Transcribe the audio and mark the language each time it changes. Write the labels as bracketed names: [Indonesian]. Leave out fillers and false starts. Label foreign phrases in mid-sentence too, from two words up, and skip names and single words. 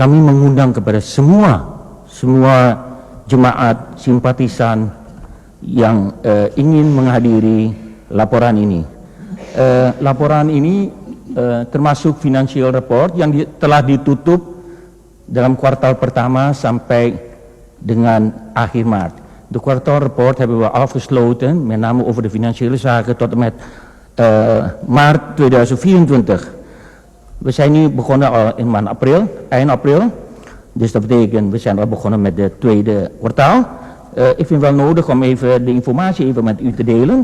[Indonesian] Kami mengundang kepada semua jemaat simpatisan yang ingin menghadiri laporan ini. Laporan ini termasuk [English] financial report [Indonesian] yang telah ditutup dalam kuartal pertama sampai dengan akhir Maart. [Dutch] De kwartaalrapport hebben we afgesloten, met name over de financiële zaken, tot en met maart 2024. We zijn nu begonnen al in maand april, eind april. Dus dat betekent, we zijn al begonnen met het tweede kwartaal. Ik vind het wel nodig om even de informatie even met u te delen.